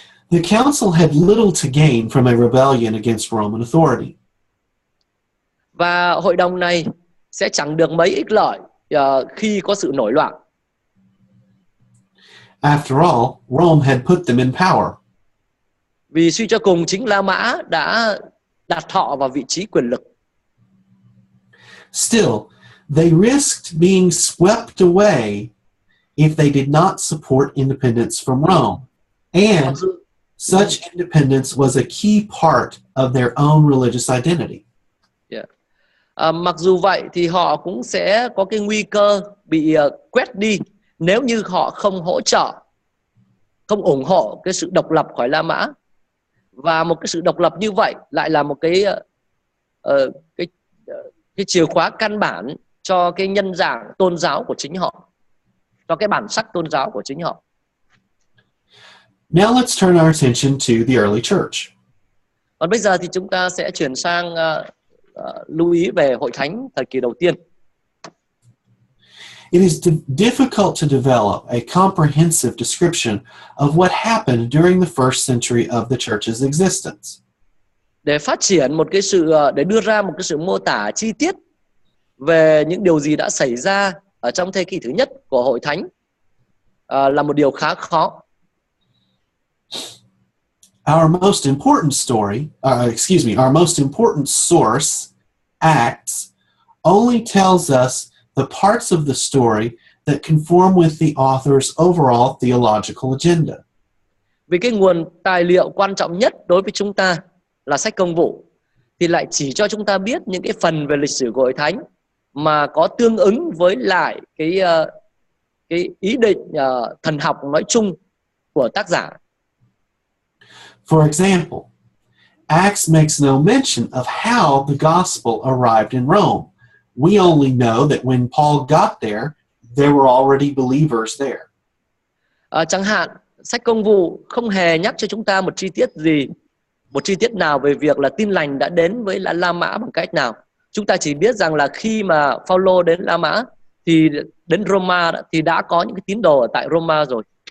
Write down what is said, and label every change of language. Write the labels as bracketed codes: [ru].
[en] The council had little to gain from a rebellion against Roman authority. [vi] Và hội đồng này sẽ chẳng được mấy ích lợi khi có sự nổi loạn. [en] After all, Rome had put them in power. [vi] Vì suy cho cùng chính La Mã đã đặt họ vào vị trí quyền lực. [en] Still, they risked being swept away if they did not support independence from Rome. And such independence was a key part of their own religious identity. [vi] Mặc dù vậy thì họ cũng sẽ có cái nguy cơ bị quét đi nếu như họ không hỗ trợ, không ủng hộ cái sự độc lập khỏi La Mã. Và một cái sự độc lập như vậy lại là một cái chìa khóa căn bản cho cái nhân dạng tôn giáo của chính họ, cho cái bản sắc tôn giáo của chính họ. [en] Now let's turn our attention to the early church. [vi] Còn bây giờ thì chúng ta sẽ chuyển sang lưu ý về hội thánh thời kỳ đầu tiên. [en] It is difficult to develop a comprehensive description of what happened during the first century of the church's existence. [vi] Để phát triển để đưa ra một cái sự mô tả chi tiết về những điều gì đã xảy ra ở trong thế kỷ thứ nhất của hội thánh là một điều khá khó. [en] Our most important source, Acts, only tells us the parts of the story that conform with the author's overall theological agenda. [vi] Vì cái nguồn tài liệu quan trọng nhất đối với chúng ta là sách Công vụ thì lại chỉ cho chúng ta biết những cái phần về lịch sử của hội thánh mà có tương ứng với lại cái ý định thần học nói chung của tác giả. [en] For example, Acts makes no mention of how the gospel arrived in Rome. We only know that when Paul got there were already believers there. [vi] Chẳng hạn, sách Công vụ không hề nhắc cho chúng ta một chi tiết nào về việc là tin lành đã đến với La Mã bằng cách nào. Chúng ta chỉ biết rằng là khi mà Phaolô đến La Mã thì đến Roma thì đã có những cái tín đồ ở tại Roma rồi.